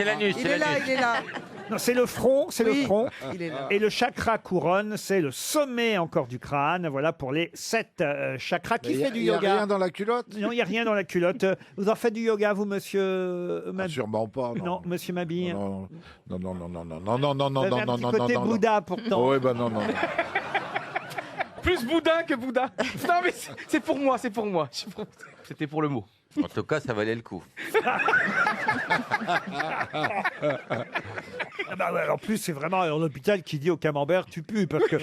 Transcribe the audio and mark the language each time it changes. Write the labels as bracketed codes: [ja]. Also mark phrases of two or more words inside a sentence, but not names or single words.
[fr] c'est l'anus, Il c'est est là, l'anus. il est là. non, c'est le front, c'est Oui, le front. il est là. Et le chakra couronne, c'est le sommet encore du crâne. Voilà pour les 7 chakras. Qui fait du Il n'y a yoga? rien dans la culotte. Non, il n'y a rien dans la culotte. Vous en faites du yoga, vous, monsieur Ah, sûrement pas. Non, monsieur Mabille. Non, non, non, non, non, non, non, non, non, Vous non, avez non, un non, petit non, côté non, non. Bouddha, pourtant. Oui, ben non, non. Plus Bouddha que Bouddha. Non, mais c'est pour moi, c'est pour moi. C'était pour le mot. En tout cas, ça valait le coup. Ah bah ouais, en plus, c'est vraiment l'hôpital qui dit au camembert, tu pues, parce que